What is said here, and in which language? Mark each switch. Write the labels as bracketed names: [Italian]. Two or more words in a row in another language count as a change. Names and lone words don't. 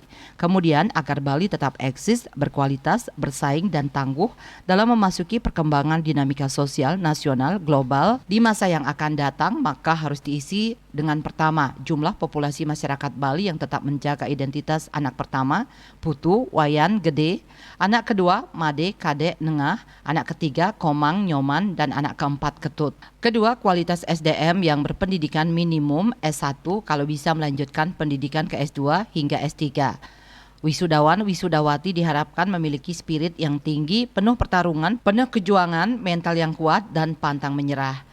[Indonesian] Kemudian agar Bali tetap eksis, berkualitas, bersaing dan tangguh dalam memasuki perkembangan dinamika sosial nasional global di masa yang akan datang, maka harus diisi dengan pertama, jumlah populasi masyarakat Bali yang tetap menjaga identitas anak pertama, putu, wayan, gede, anak kedua, made, kade, nengah, anak ketiga, komang, nyoman, dan anak keempat, ketut. Kedua, kualitas SDM yang berpendidikan minimum S1 kalau bisa melanjutkan pendidikan ke S2 hingga S3. Wisudawan-wisudawati diharapkan memiliki spirit yang tinggi, penuh pertarungan, penuh kejuangan, mental yang kuat, dan pantang menyerah.